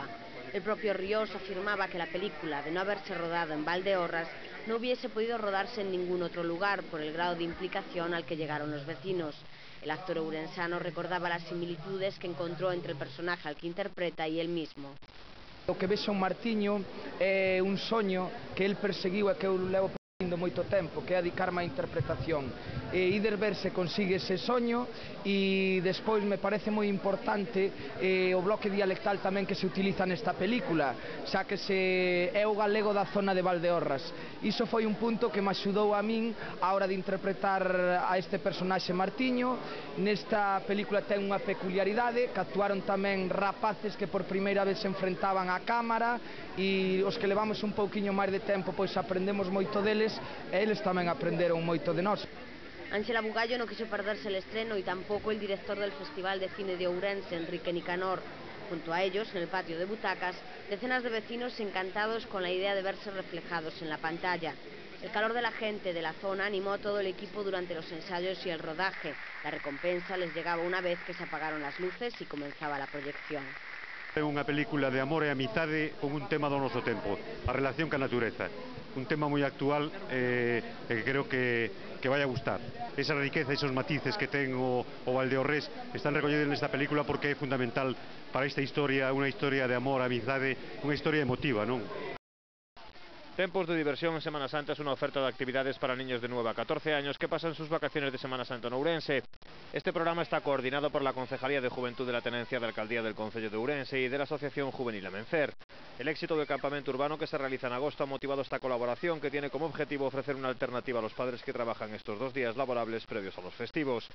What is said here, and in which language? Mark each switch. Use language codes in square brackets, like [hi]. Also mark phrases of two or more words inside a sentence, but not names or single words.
[es] El propio Ríos afirmaba que la película, de no haberse rodado en Valdeorras, no hubiese podido rodarse en ningún otro lugar por el grado de implicación al que llegaron los vecinos. El actor ourensano recordaba las similitudes que encontró entre el personaje al que interpreta y él mismo. [gl] O que ve Son Martiño é un soño que el perseguiu e que eu levo perseguindo moito tempo, que é dedicarme á interpretación. E Ider ver se consigue ese soño e despois me parece moi importante o bloque dialectal tamén que se utiliza nesta película, xa que se é o galego da zona de Valdeorras. Iso foi un punto que me axudou a min a hora de interpretar a este personaxe Martiño. Nesta película ten unha peculiaridade, que actuaron tamén rapaces que por primeira vez se enfrentaban á cámara, e os que levamos un pouquiño máis de tempo pois aprendemos moito deles e eles tamén aprenderon moito de nós. [es] Ángela Bugallo no quiso perderse el estreno y tampoco el director del Festival de Cine de Ourense, Enrique Nicanor. Junto a ellos, en el patio de butacas, decenas de vecinos encantados con la idea de verse reflejados en la pantalla. El calor de la gente de la zona animó a todo el equipo durante los ensayos y el rodaje. La recompensa les llegaba una vez que se apagaron las luces y comenzaba la proyección. [gl] É unha película de amor e amizade con un tema do noso tempo, a relación ca natureza. Un tema moi actual e que creo que vai a gustar. Esa riqueza, [es] esos matices [gl] que ten o Valdeorrés están recollidos nesta película porque é fundamental para esta historia, unha historia de amor, amizade, unha historia emotiva, non? [es] Tempos de diversión en Semana Santa es una oferta de actividades para niños de 9 a 14 años que pasan sus vacaciones de Semana Santa en Ourense. Este programa está coordinado por la Concejalía de Juventud de la Tenencia de Alcaldía del Concello de Ourense y de la Asociación Juvenil Amencer. El éxito del campamento urbano que se realiza en agosto ha motivado esta colaboración, que tiene como objetivo ofrecer una alternativa a los padres que trabajan estos 2 días laborables previos a los festivos.